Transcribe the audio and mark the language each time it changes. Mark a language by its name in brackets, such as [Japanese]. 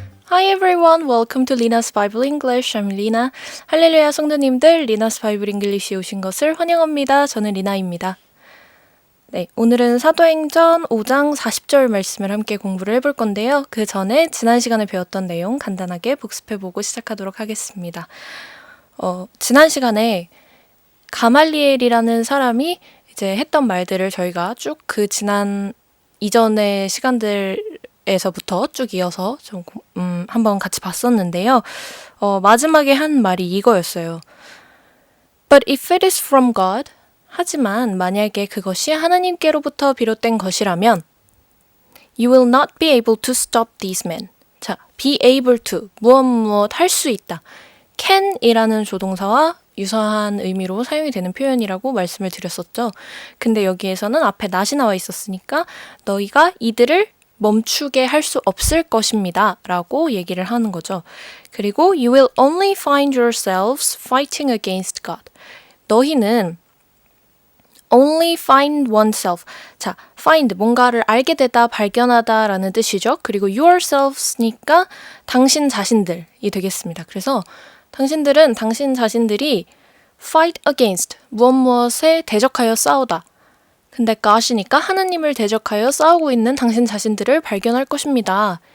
[English] Hi everyone, welcome to Lina's Bible English. I'm Lina. [Korean] 할렐루야 성도님들, Lina's Bible English에 오신 것을 환영합니다. 저는 리나입니다. 네, 오늘은 사도행전 5장 40절 말씀을 함께 공부를 해볼 건데요. 그 전에 지난 시간에 배웠던 내용 간단하게 복습해보고 시작하도록 하겠습니다. 지난 시간에 가말리엘이라는 사람이 이제 했던 말들을 저희가 쭉 그 지난 이전의 시간들에서부터 쭉 이어서 좀 한번 같이 봤었는데요. 마지막에 한 말이 이거였어요. [English] But if it is from God, [Korean] 하지만 만약에 그것이 하나님께로부터 비롯된 것이라면 [English] You will not be able to stop these men. [Korean] 자, be able to, 무엇 할 수 있다. can이라는 조동사와 유사한 의미로 사용이 되는 표현이라고 말씀을 드렸었죠. 근데 여기에서는 앞에 not이 나와 있었으니까 너희가 이들을 멈추게 할 수 없을 것입니다. 라고 얘기를 하는 거죠. 그리고 [English] You will only find yourselves fighting against God. [Korean] 너희는 [English] only find oneself. [Korean] 자, find, 뭔가를 알게 되다, 발견하다 라는 뜻이죠. 그리고 yourselves니까 당신 자신들이 되겠습니다. 그래서 당신들은 당신 자신들이 fight against, 무엇에 대적하여 싸우다. 근데 God이니까 하나님을 대적하여 싸우고 있는 당신 자신들을 발견할 것입니다.